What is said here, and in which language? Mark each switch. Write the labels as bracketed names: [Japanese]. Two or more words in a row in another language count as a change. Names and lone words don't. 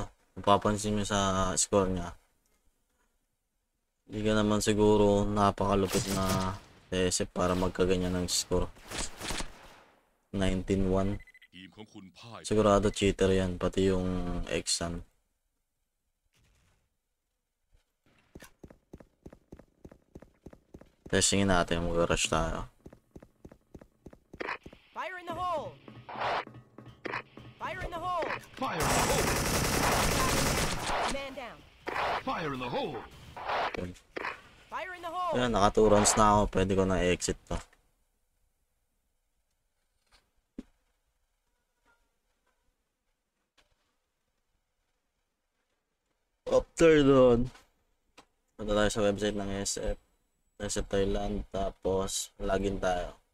[Filipino] Mapapansin nyo sa score niya. Hindi ka naman siguro napakalupit na SF para magkaganyan ng score. 19-1. [Thai] ทีมของคุณพ่าย [Filipino] Sigurado cheater yan, pati yung Exxon. Testingin natin, mag-rush tayo. [English] Fire in the hole. Fire in the hole. Fire in the hole! Man down. Fire in the hole! Fire in the hole. [Filipino] Ayan, naka 2 rounds na ako, pwede ko na exit to. After doon, punta tayo sa website ng SF Thailand, tapos login tayo.